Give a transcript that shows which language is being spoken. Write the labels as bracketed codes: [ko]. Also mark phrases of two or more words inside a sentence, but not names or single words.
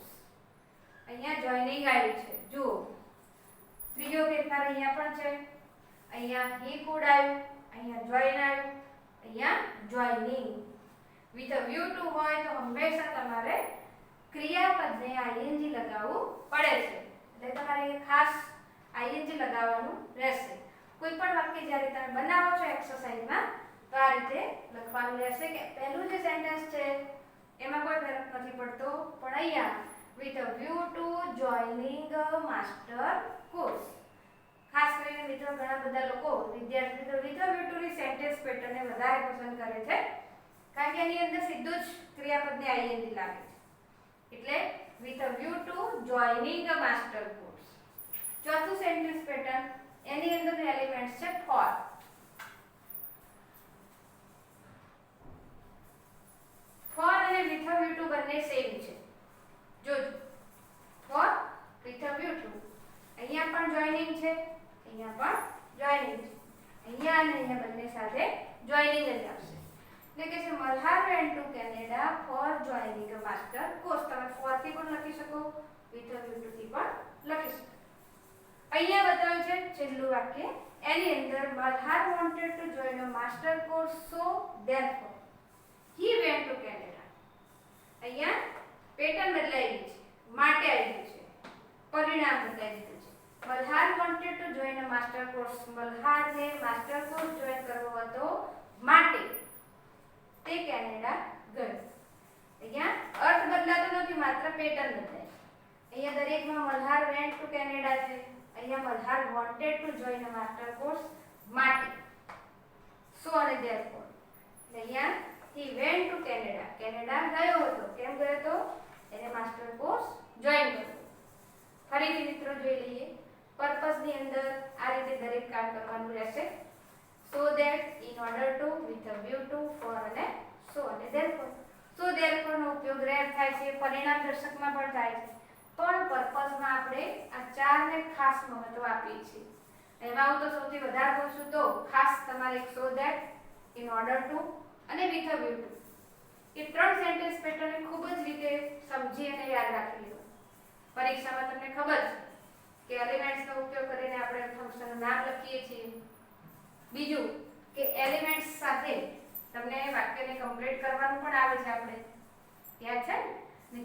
[gu] અહીંયા joining આવ્યું છે. જુઓ ત્રીજો ફેરફાર અહીંયા પણ છે. અહીંયા [en] he could [gu] આવ્યું, અહીંયા join આવ્યું, અહીંયા joining. [en] with a view to [gu] હોય તો હંમેશા તમારે ક્રિયાપદને ing લગાવવું પડે છે. એટલે તમારે ખાસ ing લગાવવાનું રહેશે. કોઈ પણ વાક્ય જ્યારે તમે બનાવો છો એક્સરસાઇઝમાં તો આ રીતે લખવાનું રહેશે કે પહેલું જે સેન્ટેન્સ છે એમાં કોઈ ફરક નથી પડતો પણ અહીંયા [en] with a view to joining a master course. [gu] ખાસ કરીને મિત્રો ઘણા બધા લોકો વિદ્યાર્થી મિત્રો [en] with a view to [gu] ની સેન્ટેન્સ પેટર્નને વધારે પસંદ કરે છે કારણ કે એની અંદર સીધું જ ક્રિયાપદને ing લાગે છે. [en] એટલે with a view to joining a master course. [gu] ચોથું [en] sentence pattern [gu] એની અંદરનું એલિમેન્ટ્સ છે for. બંને સેમ છે. જોજો, [en] for with a view to. [gu] અહીંયા પણ જોઈનિંગ છે, અહીંયા પણ જોઈનિંગ છે, અહીંયા અને અહીંયા બંને સાથે જોઈનિંગ જ આવશે. એટલે કે છે [en] મલ્હાર went to Canada for joining a master course. [gu] તમે ફોર થી પણ લખી શકો, [en] with a view to [gu] થી પણ લખી શકો. અહીંયા બતાવ્યું છે છેલ્લું વાક્ય, એની અંદર [en] મલ્હાર wanted to join a master course, so therefore he went to Canada. [gu] અહીંયા પેટર્ન બદલાઈ ગઈ છે, માટે આવી ગયું છે, પરિણામ બદલાઈ દીધું છે. [en] મલ્હાર wanted to join a master course. [gu] મલ્હારને [en] master course [gu] જોઈન કરવો હતો માટે તે કેનેડા ગયો. અહીંયા અર્થ બદલાતો નથી, માત્ર પેટર્ન બદલાય. અહીંયા દરેકમાં [en] મલ્હાર went to Canada [gu] છે, અહીંયા [en] મલ્હાર wanted to join a master course માટે, so અને therefore. અહીંયા he went to Canada, [gu] કેનેડા ગયો હતો. કેમ ગયો હતો? એને [en] master course [gu] જોઈન કર્યો. ફરીથી મિત્રો જોઈ લઈએ. પર્પસ ની અંદર આ રીતે દરેક કામ કરવાનું રહેશે. [en] so that, in order to, with a view to, for અને so અને therefore. so therefore [gu] નો ઉપયોગ રેર થાય છે, પરિણામ દર્શકમાં પણ થાય છે, પણ પર્પસમાં આપણે આ ચારને ખાસ મહત્વ આપીએ છીએ. એમાં હું તો સૌથી વધારે કહું છું તો ખાસ તમારે [en] so that, in order to [gu] અને [en] with a view to [gu] એ ત્રણ [en] sentence pattern [gu] ખૂબ જ રીતે સમજી અને યાદ રાખી લેવું. પરીક્ષામાં તમને ખબર છે કે એલિમેન્ટ્સનો ઉપયોગ કરીને આપણે ફંક્શનનું નામ લખીએ છીએ. બીજું કે એલિમેન્ટ્સ સાથે તમને વાક્યને કમ્પ્લીટ કરવાનું પણ આવે છે, આપણે યાદ છે ને.